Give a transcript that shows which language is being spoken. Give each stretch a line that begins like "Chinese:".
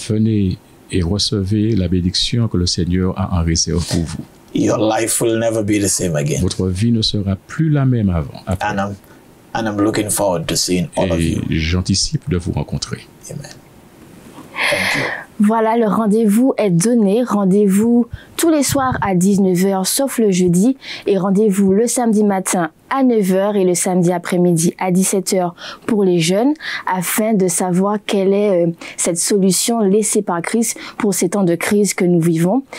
French: Venez et recevez la bénédiction que le Seigneur a en réserve pour vous.
English: Your life will never be the same again.
French: Votre vie ne sera plus la même avant.
English: And I'm looking forward to seeing all of you.
French: Et j'anticipe de vous rencontrer.
English: Amen. Thank you.
French: Voilà, le rendez-vous est donné. Rendez-vous tous les soirs à 19h, sauf le jeudi. Et rendez-vous le samedi matin à 9h et le samedi après-midi à 17h pour les jeunes, afin de savoir quelle est cette solution laissée par Christ pour ces temps de crise que nous vivons.